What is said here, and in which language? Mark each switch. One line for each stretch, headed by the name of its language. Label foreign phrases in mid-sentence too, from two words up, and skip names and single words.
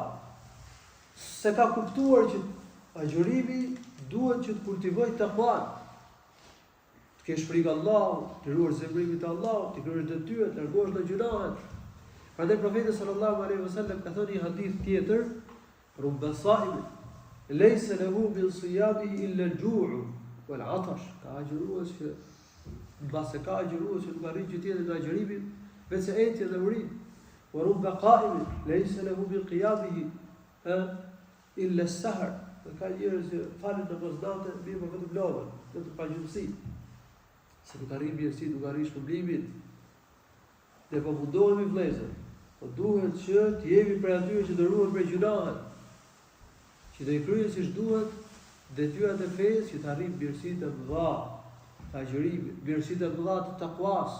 Albanian: Se ka kuptuar që agjërimi duhet që të kultivoj takuan. Të kesh frikë Allahut, të ruar zemrimin te Allahu, të kryesh detyrat, të largohesh nga gjunaqet. Prandaj profeti
Arabic: صلى الله عليه وسلم
Albanian: ka thënë një hadith tjetër,
Arabic: رب صائم ليس له بصيامه إلا الجوع والعطش.
Albanian: Ka agjërues që mbase ka agjërues që nuk arrin gjë tjetër nga agjërimi, vetë etja dhe urin.
Arabic: ورب قائم ليس له بقيامه إلا السهر.
Albanian: Ka njerëz që falën namaz natë, mirë për vetëm lodhën, vetëm pa gjumësi. Se nuk arrin mirësi, nuk arrin shpërblimin. Ne po mundohemi vëllezër, po duhet që të jemi për atyre që të ruhen prej gjunahet, që të i kryen siç duhet detyrat e fesë, që të arrin mirësitë e mëdha të agjërimit, mirësitë e mëdha të takuas.